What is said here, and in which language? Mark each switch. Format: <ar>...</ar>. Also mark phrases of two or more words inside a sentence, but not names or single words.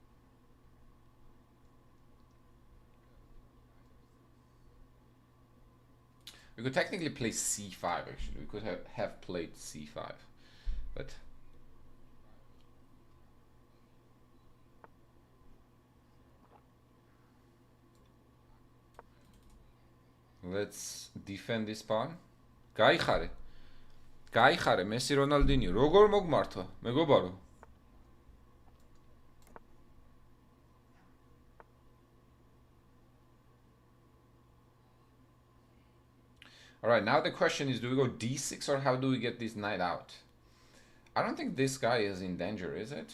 <en>We could technically play c5 actually. We could have played c5. But let's defend this pawn.</en> <ka>გაიხარე. გაიხარე, მესი რონალდინიო. როგორ მოგმართვა? მეგობარო.</ka> <en>Alright, now the question is, do we go d6 or how do we get this knight out? I don't think this guy is in danger, is it?</en>